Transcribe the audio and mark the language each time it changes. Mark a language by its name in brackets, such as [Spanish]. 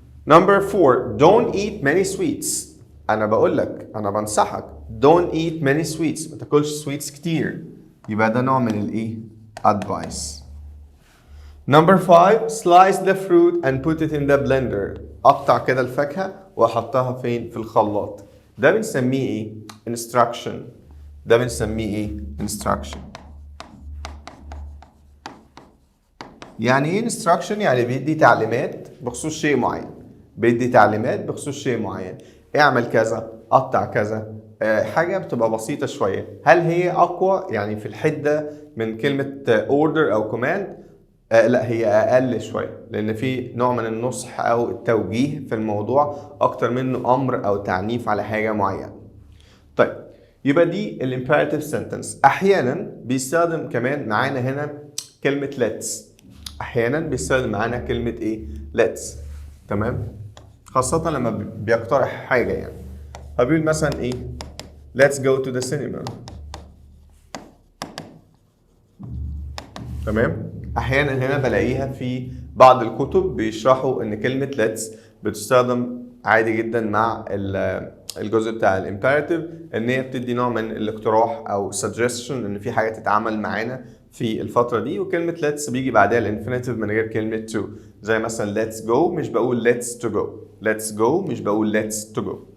[English] Number 4 don't eat many sweets. [Arabic] انا بقول لك، انا بنصحك don't eat many sweets، ما تاكلش sweets كتير. يبقى ده نوع من الايه؟ advice. [English] Number 5 slice the fruit and put it in the blender. [Arabic] قطع كده الفاكهه واحطها فين؟ في الخلاط. ده بنسميه ايه؟ instruction. ده بنسميه ايه؟ instruction. يعني ايه instruction؟ يعني بيدي تعليمات بخصوص شيء معين. بيدي تعليمات بخصوص شيء معين. اعمل كذا، قطع كذا. حاجة بتبقى بسيطة شوية. هل هي أقوى يعني في الحدة من كلمة order أو command؟ لا، هي أقل شوية، لأن في نوع من النصح أو التوجيه في الموضوع أكتر منه أمر أو تعنيف على حاجة معينة. طيب يبقى دي الامبيراتيف سنتنس. أحيانا بيستخدم كمان معانا هنا كلمة let's. أحيانا بيستخدم معانا كلمة إيه؟ let's. تمام؟ خاصة لما بيقترح حاجة يعني. [English] فبيقول مثلا إيه؟ let's go to the cinema. [Arabic] تمام؟ أحيانا هنا بلاقيها في بعض الكتب بيشرحوا إن كلمة let's بتستخدم عادي جدا مع الجزء بتاع الامبيراتيف، إن هي بتدي نوع من الاقتراح أو suggestion إن في حاجة تتعمل معانا في الفترة دي. وكلمة let's بيجي بعدها الانفينيتيف من غير كلمة to. [English] زي مثلا let's go مش بقول let's to go. let's go مش بقول let's to go.